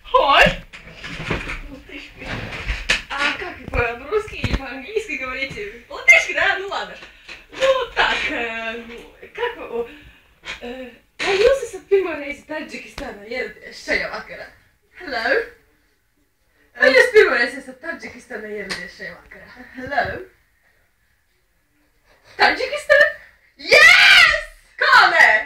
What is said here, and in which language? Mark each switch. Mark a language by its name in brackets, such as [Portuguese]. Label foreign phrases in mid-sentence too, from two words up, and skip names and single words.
[Russian] Ой! Латышка. А как по-русски или по-английски говорите? Латышка, да? Ну ладно. Ну так, как вы... [Latvian] Vai jūs esat pirmo reizi Tadžikistānā ieradies šajā vakarā? [English] Hello? [Latvian] Vai jūs pirmo reizi esat Tadžikistānā ieradies šajā vakarā? [English] Hello? Tadžikistāna? [Latvian] Yes! Kā nē?